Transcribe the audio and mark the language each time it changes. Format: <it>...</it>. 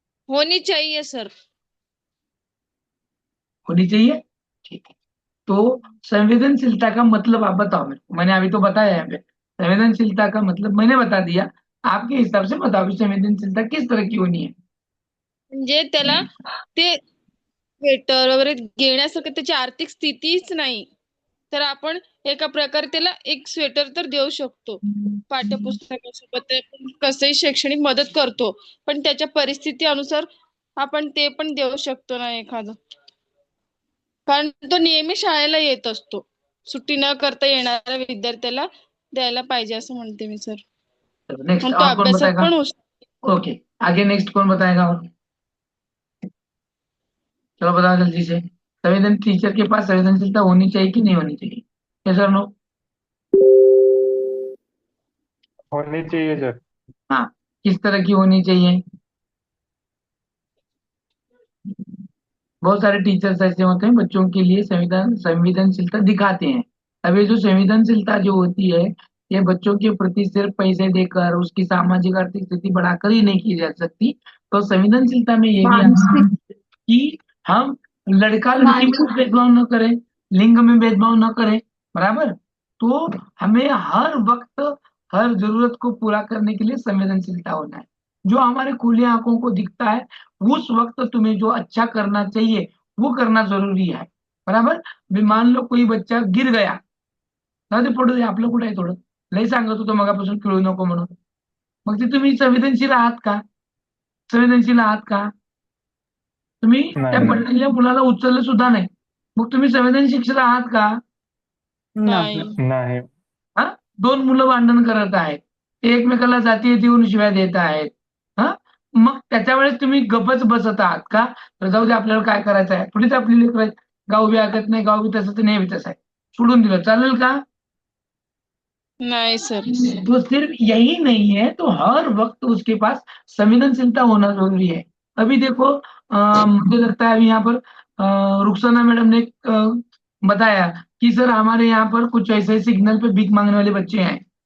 <hi>होनी चाहिए सर. होनी चाहिए? ठीक है. तो संवेदनशीलता का मतलब आप बताओ मेरे को. मैंने अभी तो बताया यहाँ पे संवेदनशीलता का मतलब मैंने बता दिया. आपके हिसाब से बताओ कि संवेदनशीलता किस तरह की होनी है.</hi> <mr>म्हणजे त्याला ते स्वेटर वगैरे घेण्यासारखं त्याची आर्थिक स्थितीच नाही, तर आपण एका प्रकारे त्याला एक स्वेटर तर देऊ शकतो. पाठ्यपुस्तकासोबत ते आपण कसंही शैक्षणिक मदत करतो, पण त्याच्या परिस्थिती अनुसार आपण ते पण देऊ शकतो ना एखादं. कारण तो नेहमी शाळेला येत असतो, सुट्टी न करता येणाऱ्या विद्यार्थ्याला द्यायला पाहिजे असं म्हणते मी सर.</mr> <en>next</en> <mr>आणि तो</mr> <hi>और कौन</hi> <mr>अभ्यासात</mr> <hi>बताएगा?</hi> <mr>पण हुशार.</mr> <hi>ओके, आगे नेक्स्ट कौन बताएगा और? चलो बताओ जल्दी से. टीचर के पास संवेदनशीलता होनी चाहिए कि नहीं होनी चाहिए? यस और नो? होनी चाहिए सर. हाँ, किस तरह की होनी चाहिए? बहुत सारे टीचर्स ऐसे होते हैं बच्चों के लिए संवेदनशीलता दिखाते हैं. अब ये जो संवेदनशीलता जो होती है, ये बच्चों के प्रति सिर्फ पैसे देकर उसकी सामाजिक आर्थिक स्थिति बढ़ाकर ही नहीं की जा सकती. तो संवेदनशीलता में ये भी आता है कि हम लड़का लड़की में भेदभाव न करें, लिंग में भेदभाव न करें, बराबर. तो हमें हर वक्त हर जरूरत को पूरा करने के लिए संवेदनशीलता होना है. जो हमारे खुले आंखों को दिखता है उस वक्त तुम्हें जो अच्छा करना चाहिए वो करना जरुरी है, बराबर.</hi> <mr>मी</mr> <hi>मान लो कोई बच्चा गिर गया,</hi> <mr>जाऊ दे पडू दे, आपलं कुठे आहे, थोडं लय सांगत होतो मगापासून खेळू नको म्हणून. मग ते तुम्ही संवेदनशील आहात का? संवेदनशील आहात का? तुम्ही त्या नाही. पडलेल्या मुलाला उचललं सुद्धा नाही, मग तुम्ही संवेदनशील आहात का? नाही. नाही. हा, दोन मुलं भांडण करत आहेत, ते एकमेकाला जातीय देऊन शिव्या देत आहेत. हा, मग त्याच्या वेळेस तुम्ही गपच बसत आहात का? तर जाऊ दे, आपल्याला काय करायचं आहे, थोडीच आपली लेकरं आहेत, गाव बी ऐकत नाही, गाव बी तसं तर नाही बी तसं आहे, सोडून दिलं चालेल का? नाही सर.</mr> <hi>तो सिर्फ यही नहीं है, तो हर वक्त उसके पास संवेदनशीलता होना जरूरी है. अभी देखो मुझे लगता है अभी यहाँ पर रुखसाना मैडम ने बताया कि सर हमारे यहाँ पर कुछ ऐसे सिग्नल पे भीख मांगने वाले बच्चे हैं.</hi>